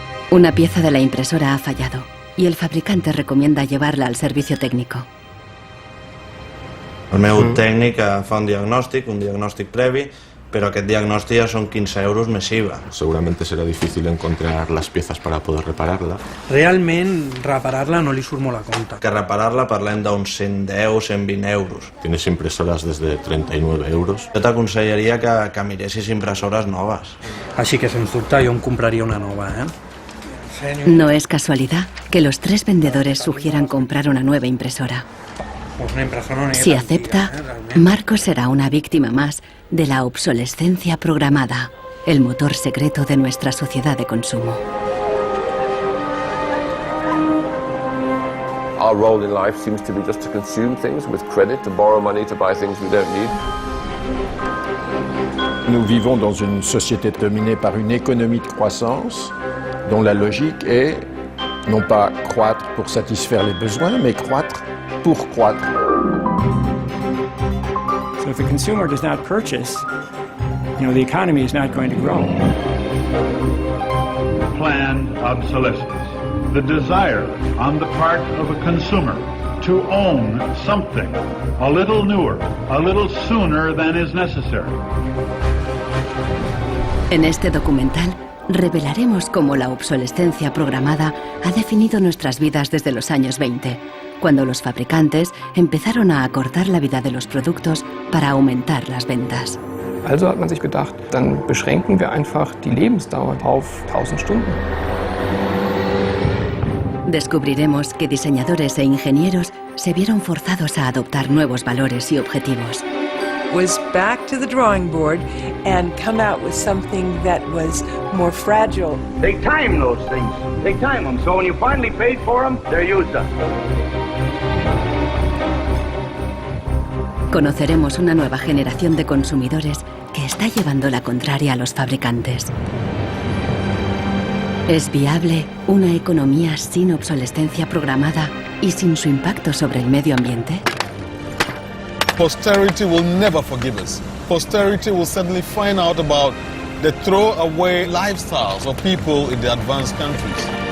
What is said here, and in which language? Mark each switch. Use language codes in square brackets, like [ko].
[es] Una pieza de la impresora ha fallado y el fabricante recomienda llevarla al servicio técnico. [ca] El meu tècnic fa un diagnòstic previ, pero aquest diagnòstic ja son 15 euros més IVA. [es] Seguramente será difícil encontrar las piezas para poder repararla. [ca] Realment, reparar-la no li surt molt a compte. Que reparar-la parlem d'uns 110, 120 euros. [es] Tienes impresoras desde 39 euros. [ca] Jo t'aconsellaria que miressis impressores noves. Així que, sens dubte, jo em compraria una nova, [es] No es casualidad que los 3 vendedores sugieran comprar una nueva impresora. Si acepta, Marcos será una víctima más de la obsolescencia programada, el motor secreto de nuestra sociedad de consumo. [en] Our role in life seems to be just to consume things with credit, to borrow money to buy things we don't need. [fr] Nous vivons dans une société dominée par une économie de croissance dont la logique est non pas croître pour satisfaire les besoins, mais croître pour croître. [en] So if the consumer does not purchase, the economy is not going to grow. Planned obsolescence. The desire on the part of a consumer to own something a little newer, a little sooner than is necessary. [es] En este documental revelaremos cómo la obsolescencia programada ha definido nuestras vidas desde los años 20, cuando los fabricantes empezaron a acortar la vida de los productos para aumentar las ventas. [de] Also hat man sich gedacht, dann beschränken wir einfach die Lebensdauer auf 1000 Stunden. [es] Descubriremos que diseñadores e ingenieros se vieron forzados a adoptar nuevos valores y objetivos. [en] Was back to the drawing board and come out with something that was more fragile. Take time, those things. Take time them, so when you finally paid for them, they're used up. [es] Conoceremos una nueva generación de consumidores que está llevando la contraria a los fabricantes. ¿Es viable una economía sin obsolescencia programada y sin su impacto sobre el medio ambiente? [en] Posterity will never forgive us. Posterity will suddenly find out about the throwaway lifestyles of people in the advanced countries.